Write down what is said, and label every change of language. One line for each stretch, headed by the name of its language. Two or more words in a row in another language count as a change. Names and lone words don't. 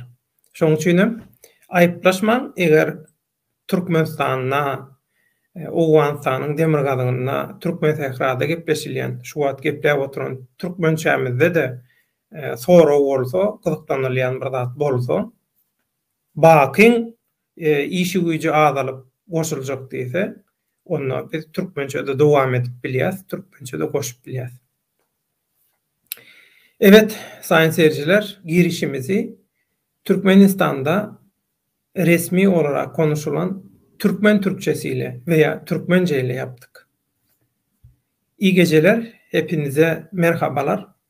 Turkmen: Şoň üçin aýyplaşmaň eger Türkmenistanda Owganystanyň demirgazyna türkmen sährada gepleşilýän şu wagt gepläp oturan türkmençämizde de sorag bolsa, gyzyklanylýan bir zat bolsa, bakyn işi güýji azalyp goşuljak diýse, onda biz türkmençede dowam edip bilýäs, türkmençede goşup bilýäs.
Turkish: Evet, sayın seyirciler, girişimizi Türkmenistanda resmi olarak konuşulan Türkmen Türkçesiyle veya Türkmence ile yaptık. İyi geceler, hepinize merhabalar.